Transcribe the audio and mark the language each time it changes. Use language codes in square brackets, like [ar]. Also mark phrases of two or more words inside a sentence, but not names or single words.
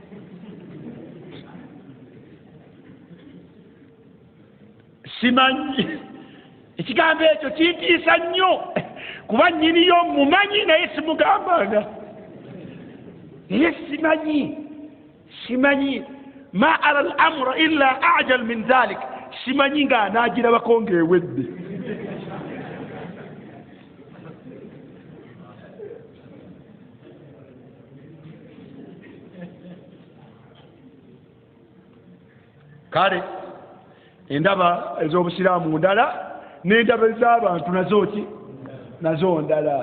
[lg] simanyi ekigambo ekyo kintiisa nnyo kuba nnyiniyo mumanyi naye simugambanga naye simanyi [ar] ما أرى الأمر إلا أعجل من ذلك [lg] simanyi nga anaagirabako ng'ewedde kale endaba ez'obusiraamu ndala n'endaba ez'abantu nazo ndala.